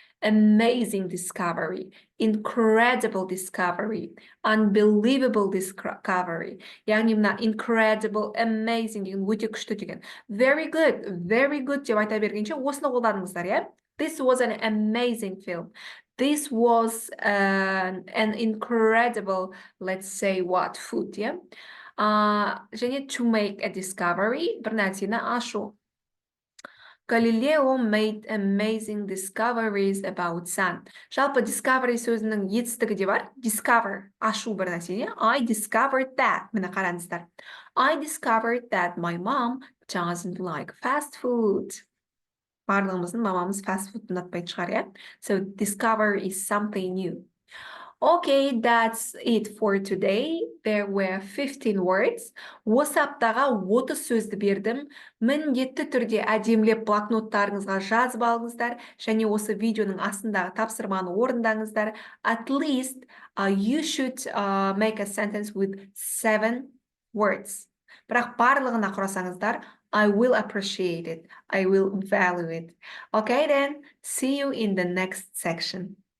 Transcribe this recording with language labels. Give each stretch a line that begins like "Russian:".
English: Amazing discovery, incredible discovery, unbelievable discovery.
Kazakh: Яғни мына incredible, amazing деген өте күшті деген.
English: Very good
Kazakh: деп айта бергенше осыны қолданыңыздар, иә?
English: This was an amazing film. This was an incredible, let's say, food, yeah?
Kazakh: Және
English: to make a discovery,
Kazakh: бір нәрсені ашу.
English: Galileo made amazing discoveries about sun.
Kazakh: Жалпы discovery сөзінің етістігі де бар. Discover, ашу бір нәрсені.
English: I discovered that.
Kazakh: Міне қараңыздар.
English: I discovered that my mom doesn't like fast food.
Kazakh: Барлығымыздың мамамыз fast food ұнатпайтын шығар, иә?
English: So discover is something new. Okay, that's it for today. There were 15 words.
Kazakh: Осы аптаға 30 сөзді бердім. Міндетті түрде әдемілеп блокноттарыңызға жазып алыңыздар, және осы видеоның астындағы тапсырманы орындаңыздар.
English: At least you should make a sentence with 7 words.
Kazakh: Бірақ барлығына құрасаңыздар,
English: I will appreciate it. I will value it. Okay then, see you in the next section.